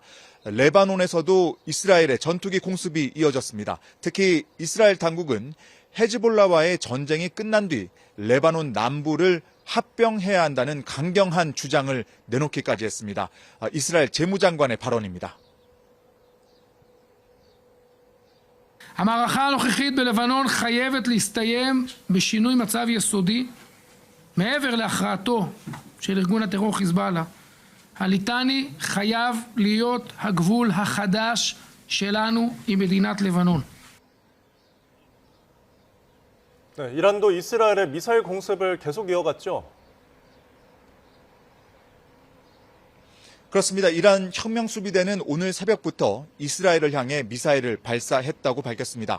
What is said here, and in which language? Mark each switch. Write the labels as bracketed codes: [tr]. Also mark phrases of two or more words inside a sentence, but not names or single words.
[ko] 레바논에서도 이스라엘의 전투기 공습이 이어졌습니다. 특히 이스라엘 당국은 헤즈볼라와의 전쟁이 끝난 뒤 레바논 남부를 합병해야 한다는 강경한 주장을 내놓기까지 했습니다. 이스라엘 재무장관의 발언입니다. [he] המערכה הנוכחית בלבנון חייבת להסתיים בשינוי מצב יסודי מעבר להכרעתו של ארגון הטרור חיזבאללה. הליטני חייב להיות הגבול החדש שלנו עם מדינת לבנון. [ko] 네, 이란도 이스라엘의 미사일 공습을 계속 이어갔죠. 그렇습니다. 이란 혁명수비대는 오늘 새벽부터 이스라엘을 향해 미사일을 발사했다고 밝혔습니다.